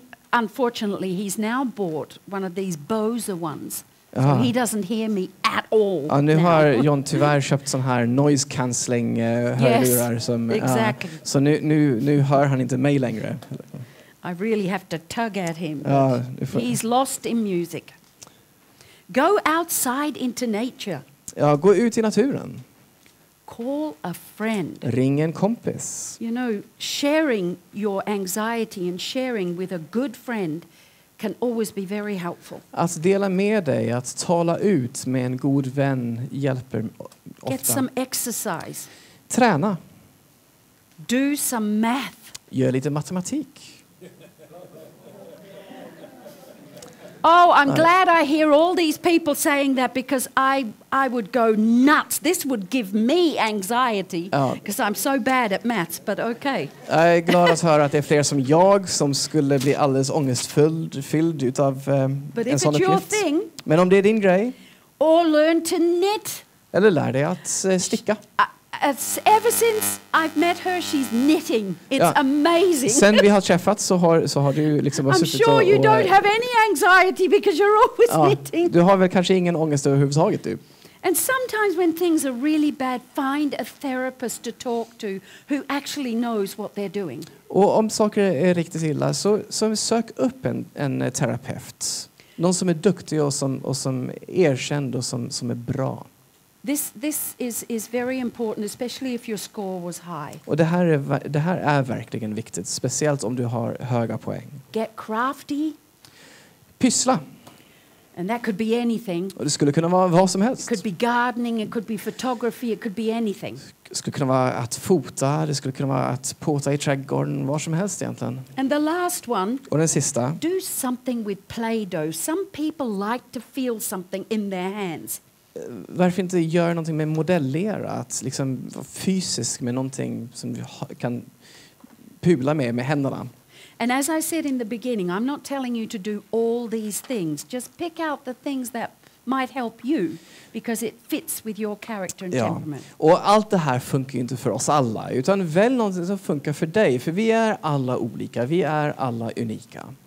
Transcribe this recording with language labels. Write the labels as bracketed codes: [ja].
[en] Unfortunately, he's now bought one of these Bose ones. So Aha. he doesn't hear me at all. [sv] Ja, nu [en] now. [sv] har John tyvärr köpt sån här noise cancelling hörlurar som [en] exactly. [sv] Så nu hör han inte mig längre. [en] I really have to tug at him. [sv] Ja, [en] He's lost in music. Go outside into nature. [sv] Ja, gå ut i naturen. [en] Call a friend. [sv] Ring en kompis. [en] You know, sharing your anxiety and sharing with a good friend can always be very helpful. [sv] Att dela med dig, att tala ut med en god vän hjälper ofta. [en] Get some exercise. [sv] Träna. [en] Do some math. [sv] Gör lite matematik. [en] Oh, I'm glad I hear all these people saying that because I would go nuts. This would give me anxiety because I'm so bad at maths, but okay. [sv] Jag är glad att höra att det är fler som jag som skulle bli alldeles ångestfylld utav en sån uppgift. Men om det är din grej. [en] Or learn to knit. [sv] Eller lär dig att sticka. [en] Ever since I've met her, she's knitting. It's amazing. [sv] Sen vi har träffats så har du liksom [en] I'm sure you don't have any anxiety because you're always knitting. [sv] Du har väl kanske ingen ångest överhuvudtaget du. [en] And sometimes when things are really bad, find a therapist to talk to who actually knows what they're doing. [sv] Och om saker är riktigt illa så sök upp en terapeut. Någon som är duktig och som är erkänd och som är bra. [en] This is very important, especially if your score was high. [sv] Och det här är verkligen viktigt, speciellt om du har höga poäng. [en] Get crafty. [sv] Pyssla. [en] And that could be anything. [sv] Och det skulle kunna vara vad som helst. [en] It could be gardening, it could be photography, it could be anything. [sv] Det skulle kunna vara att fota, det skulle kunna vara att påta i trädgården, vad som helst egentligen. [en] And the last one. [sv] Och den sista. [en] Do something with Play-Doh. Some people like to feel something in their hands. [sv] Varför inte göra någonting med modellera, att liksom vara fysisk med någonting som du kan pula med händerna. [en] And as I said in the beginning, I'm not telling you to do all these things. Just pick out the things that might help you because it fits with your character and temperament. [sv] Och allt det här funkar ju inte för oss alla, utan välj någonting som funkar för dig, för vi är alla olika, vi är alla unika.